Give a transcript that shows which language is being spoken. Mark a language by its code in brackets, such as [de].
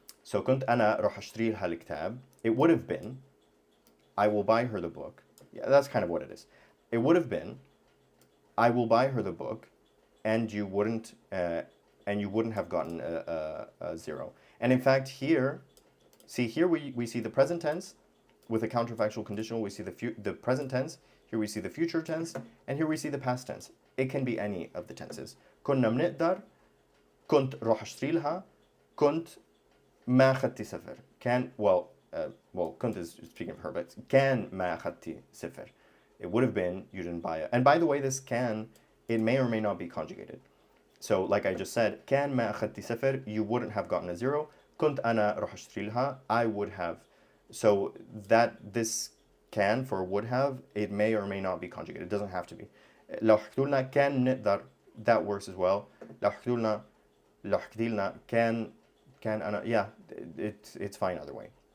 [ar] So كنت أنا راح أشتري لها الكتاب. [en] It would have been I will buy her the book. Yeah, that's kind of what it is. It would have been I will buy her the book, and you wouldn't have gotten a zero. And in fact, here, see here we see the present tense with a counterfactual conditional. We see the present tense. Here we see the future tense, and here we see the past tense. It can be any of the tenses. [ar] كنا بنقدر, كنت راح أشتري لها, كنت ما أخذتي سفر. [en] Can, well, كنت is speaking of her, but [ar] كان ما أخذتي سفر. [en] It would have been you didn't buy it. And by the way, this can, it may or may not be conjugated. So like I just said, [ar] كان ما أخذتي سفر, [en] you wouldn't have gotten a zero. [ar] كنت أنا راح أشتري لها, [en] I would have. So that this can for would have, it may or may not be conjugated. It doesn't have to be. [ar] لو حكيتوا لنا كان نقدر, [en] that works as well. [ar] لو حكيتوا لنا كان أنا, [en] yeah, it's fine either way.